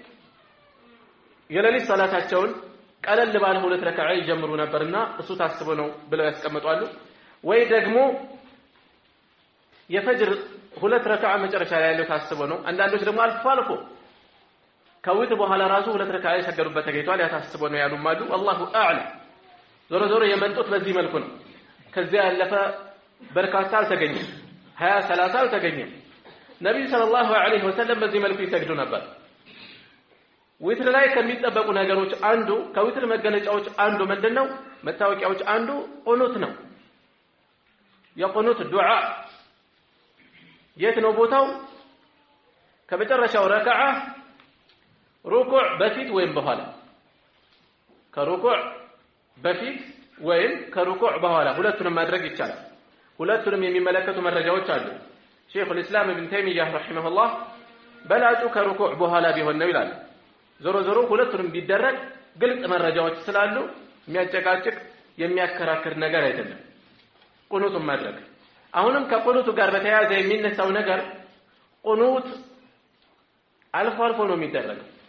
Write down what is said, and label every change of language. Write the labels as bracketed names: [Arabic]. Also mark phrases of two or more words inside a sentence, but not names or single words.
[Amharic] የሌሊት ሰላታቸውን ቀለል ባለ ሁለት ረካዓ ይጀምሩ ነበርና እሱ ታስቦ ነው ብለው ያስቀምጣሉ ወይ ደግሞ የፈጅር ሁለት ረካዓ መጨረሻ ላይ ያለው ታስቦ ነው አንዳንዶች ደግሞ አልፎ ከዊት በኋላ ራሱ ሁለት ረካዓ ይሰገዱበት ተገኝቷል ያ ታስቦ ነው ያሉም አሉ [Arabic] والله اعلم [Amharic] ዞሮ የመንጡት በዚህ መልኩ ነው ከዚያ ያለፈ በርካታ አልተገኘም 20 30 አልተገኘም ነብዩ [Arabic] صلى الله عليه وسلم [Amharic] በዚህ መልኩ ይሰግዱ ነበር ዊትር ላይ ከሚጠበቁ ነገሮች አንዱ ከዊትር መገለጫዎች አንዱ ምንድነው መታወቂያዎች አንዱ ቁኑት ነው የቁኑት ዱዓ የት ነው ቦታው ከመጨረሻው ረካዓ ሩኩዕ በፊት ወይም በኋላ ከሩኩዕ በፊት ወይም ከሩኩዕ በኋላ ሁለቱንም ማድረግ ይቻላል ሁለቱንም የሚመለከቱ መረጃዎች አሉ ሼኹ [Arabic] الاسلام ابن تيميه رحمه الله [Amharic] በላጩ ከሩኩዕ በኋላ ቢሆን ነው ይላል ዞሮ ሁለቱንም ቢደረግ ግልጽ መረጃዎች ስላሉ የሚያጨቃጭቅ የሚያከራክር ነገር አይደለም ቁኑቱን ማድረግ አሁንም ከቁኑቱ ጋር በተያያዘ የሚነሳው ነገር ቁኑት አልፎ ነው የሚደረገው